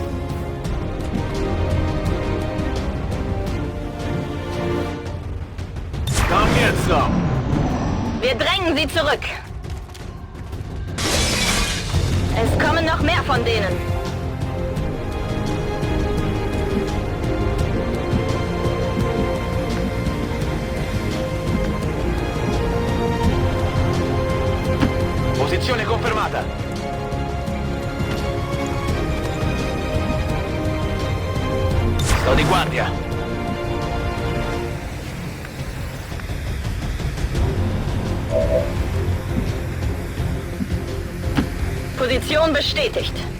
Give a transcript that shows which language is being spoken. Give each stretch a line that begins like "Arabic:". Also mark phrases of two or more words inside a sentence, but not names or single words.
English: Come get some.
German: Wir drängen sie zurück. Es kommen noch mehr von denen.
Italian: Posizione confermata. Sto di guardia.
German: Position bestätigt.